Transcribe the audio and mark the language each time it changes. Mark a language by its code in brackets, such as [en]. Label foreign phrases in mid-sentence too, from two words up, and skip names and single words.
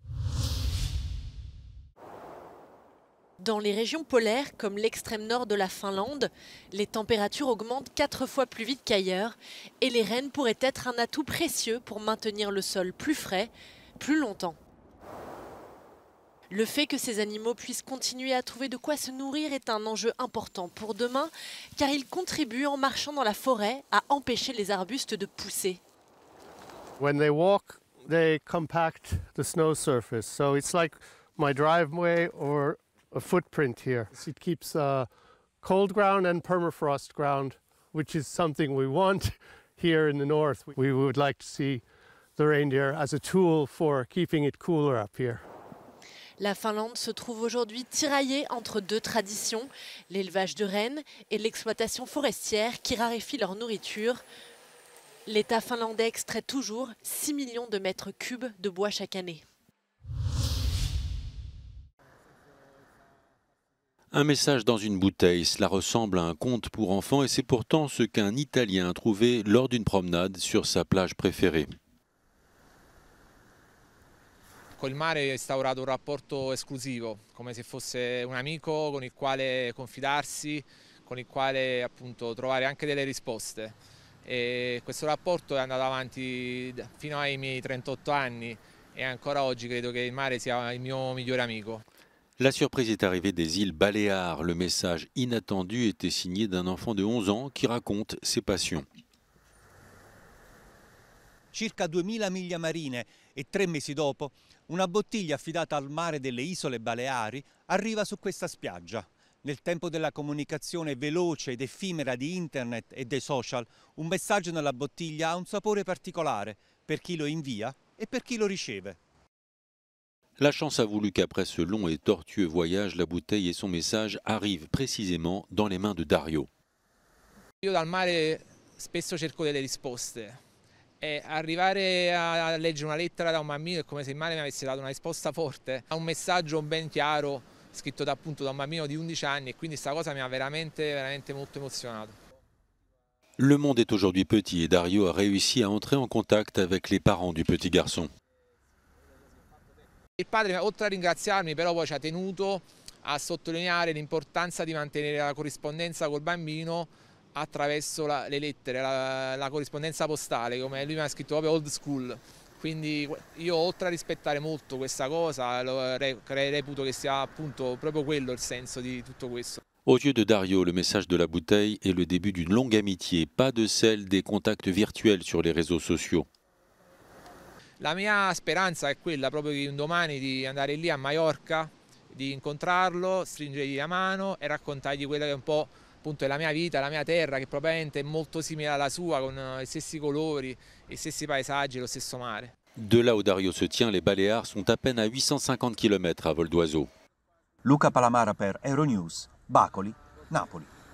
[fr] Dans les régions polaires, comme l'extrême nord de la Finlande, les températures augmentent 4 fois plus vite qu'ailleurs et les rennes pourraient être un atout précieux pour maintenir le sol plus frais, plus longtemps. Le fait que ces animaux puissent continuer à trouver de quoi se nourrir est un enjeu important pour demain, car ils contribuent en marchant dans la forêt à empêcher les arbustes de pousser. [en] When they walk, they compact the snow surface, so it's like my driveway or a footprint here. It keeps cold ground and permafrost ground, which is something we want here in the north. We would like to see the reindeer as a tool for keeping it cooler up here. [fr] La Finlande se trouve aujourd'hui tiraillée entre deux traditions, l'élevage de rennes et l'exploitation forestière qui raréfie leur nourriture. L'État finlandais extrait toujours 6 millions de mètres cubes de bois chaque année. Un message dans une bouteille, cela ressemble à un conte pour enfants et c'est pourtant ce qu'un Italien a trouvé lors d'une promenade sur sa plage préférée. [it] Col mare è instaurato un rapporto esclusivo, come se fosse un amico con il quale confidarsi, con il quale appunto trovare anche delle risposte. E questo rapporto è andato avanti fino ai miei 38 anni e ancora oggi credo che il mare sia il mio migliore amico. [fr] La surprise est arrivée des îles Baléares. Le message inattendu était signé d'un enfant de 11 ans qui raconte ses passions. [it] Circa 2000 miglia marine e 3 mesi dopo, una bottiglia affidata al mare delle isole Baleari arriva su questa spiaggia. Nel tempo della comunicazione veloce ed effimera di internet e dei social, un messaggio nella bottiglia ha un sapore particolare per chi lo invia e per chi lo riceve. [fr] La chance a voulu qu'après ce long et tortueux voyage, la bouteille et son message arrivent précisément dans les mains de Dario. [it] Io dal mare spesso cerco delle risposte e arrivare a leggere una lettera da un bambino è come se il mare mi avesse dato una risposta forte, un messaggio ben chiaro scritto appunto da un bambino di 11 anni e quindi questa cosa mi ha veramente molto emozionato. [fr] Le monde est aujourd'hui petit et Dario a réussi à entrer en contact avec les parents du petit garçon. [it] Il padre, oltre a ringraziarmi, però poi ci ha tenuto a sottolineare l'importanza di mantenere la corrispondenza col bambino attraverso le lettere, la corrispondenza postale, come lui mi ha scritto proprio [en] old school. [it] Quindi io, oltre a rispettare molto questa cosa, reputo che sia appunto proprio quello il senso di tutto questo. [fr] Aux yeux de Dario, le message de la bouteille est le début d'une longue amitié, pas de celle des contacts virtuels sur les réseaux sociaux. [it] La mia speranza è quella proprio di un domani di andare lì a Maiorca, di incontrarlo, stringergli la mano e raccontargli quella che è un po' appunto la mia vita, la mia terra, che probabilmente è molto simile alla sua, con i stessi colori, i stessi paesaggi, lo stesso mare. [fr] De là où Dario se tient, les Baléares sont à peine à 850 km à vol d'oiseau. [it] Luca Palamara per Euronews, Bacoli, Napoli.